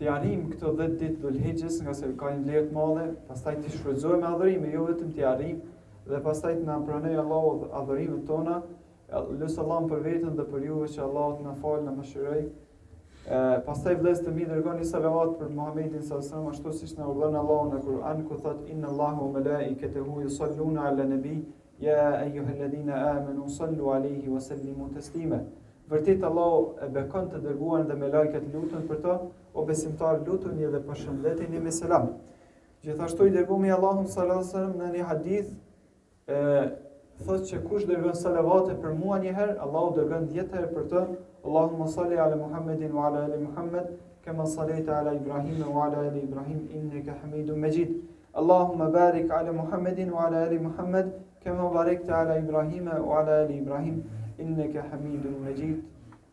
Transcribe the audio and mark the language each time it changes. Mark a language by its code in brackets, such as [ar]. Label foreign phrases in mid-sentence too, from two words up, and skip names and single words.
[sq] të arrijmë këto 10 ditë Dhulhijhes, nga se ka një vlerë të madhe, pastaj të shfrytëzojmë adhurime, jo vetëm të arrijmë, dhe pastaj të na pranoj Allahu adhurimet tona. Lutë Allahun për veten dhe për juve që Allahu të na falë, na mëshiroj. Pastaj vëllezër të mi, dërgoni salavat për Muhamedit [ar] صلى الله عليه وسلم, [sq] ashtu siç na urdhon Allahu në Kur'an, ku thot [ar] إن الله وملائكته يصلون على النبي يا أيها الذين آمنوا صلوا عليه وسلموا تسليما. [sq] Vërtet Allahu e bekon të dërguarin dhe me lajket lutën për to, o besimtar lutuni dhe përshëndeteni me selam. Gjithashtu i dërguari Allahu [ar] صلى الله عليه وسلم [sq] në një hadith thotë që kush dërgon salavate për mua një herë, Allahu dërgon 10 herë për të. [ar] اللهم صل على محمد وعلى آل محمد كما صليت على إبراهيم وعلى آل إبراهيم إنك حميد مجيد. اللهم بارك على محمد وعلى آل محمد كما باركت على إبراهيم وعلى آل إبراهيم إنك حميد مجيد.